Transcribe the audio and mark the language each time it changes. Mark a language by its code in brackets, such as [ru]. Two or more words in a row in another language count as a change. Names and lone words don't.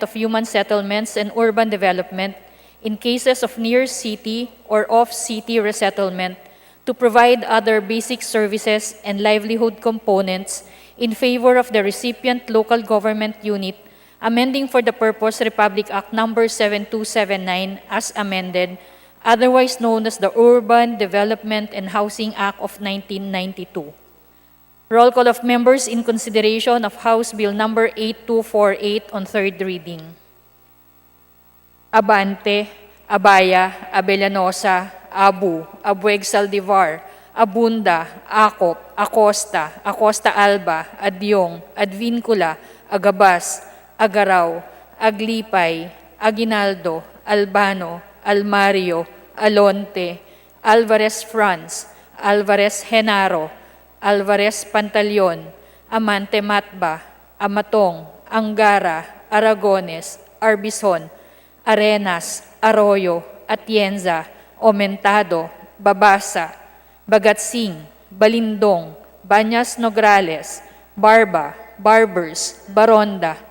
[en] of Human Settlements and Urban Development in cases of near-city or off-city resettlement to provide other basic services and livelihood components in favor of the recipient local government unit, amending for the purpose Republic Act Number 7279 as amended, otherwise known as the Urban Development and Housing Act of 1992. Roll call of members in consideration of House Bill number 8248 on third reading. Abante, Abaya, Abellanosa, Abu, Abueg Saldivar, Abunda, Acop, Acosta, Acosta Alba, Adyong, Advincula, Agabas, Agaraw, Aglipay, Aguinaldo, Albano, Almario, Alonte, Alvarez Franz, Alvarez Genaro, Alvarez Pantaleon, Amante Matba, Amatong, Angara, Aragones, Arbison, Arenas, Arroyo, Atienza, Aumentado, Babasa, Bagatsing, Balindong, Banyas Nograles, Barba, Barbers, Baronda,